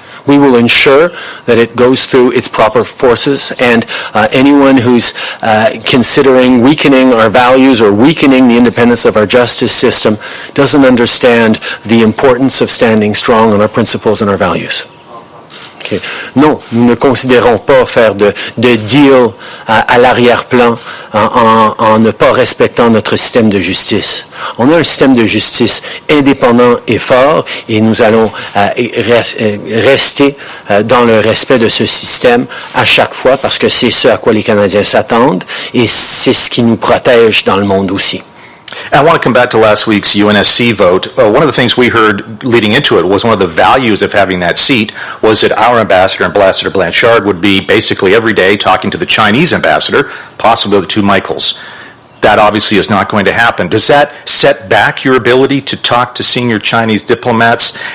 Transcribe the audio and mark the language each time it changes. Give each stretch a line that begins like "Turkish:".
English: We will ensure that it goes through its proper forces, and anyone who's considering weakening our values or weakening the independence of our justice system doesn't understand the importance of standing strong on our principles and our values. Okay.
French: Non, nous ne considérons pas faire de deal à l'arrière-plan en ne pas respectant notre système de justice. On a un système de justice indépendant et fort et nous allons rester dans le respect de ce système à chaque fois parce que c'est ce à quoi les Canadiens s'attendent et c'est ce qui nous protège dans le monde aussi.
English: I want to come back to last week's UNSC vote. One of the things we heard leading into it was one of the values of having that seat was that our ambassador, Ambassador Blanchard, would be basically every day talking to the Chinese ambassador, possibly the 2 Michaels. That obviously is not going to happen. Does that set back your ability to talk to senior Chinese diplomats?